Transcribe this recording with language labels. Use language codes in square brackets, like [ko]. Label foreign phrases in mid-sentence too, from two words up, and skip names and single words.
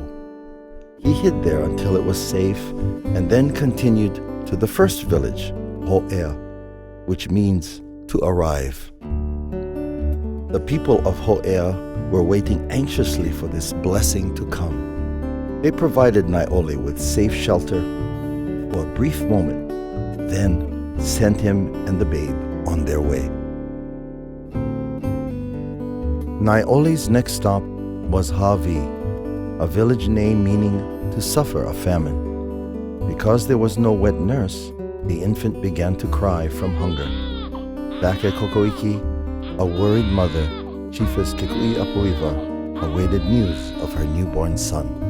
[en] He hid there until it was safe and then continued to the first village, Ho'ea, which means to arrive. The people of Ho'ea were waiting anxiously for this blessing to come. They provided Naeʻole with safe shelter for a brief moment, then sent him and the babe on their way. Naeʻole's next stop was Hawi, a village name meaning to suffer a famine. Because there was no wet nurse, the infant began to cry from hunger. Back at Kokoiki, a worried mother, Chiefess Kekuiapuiwa, awaited news of her newborn son.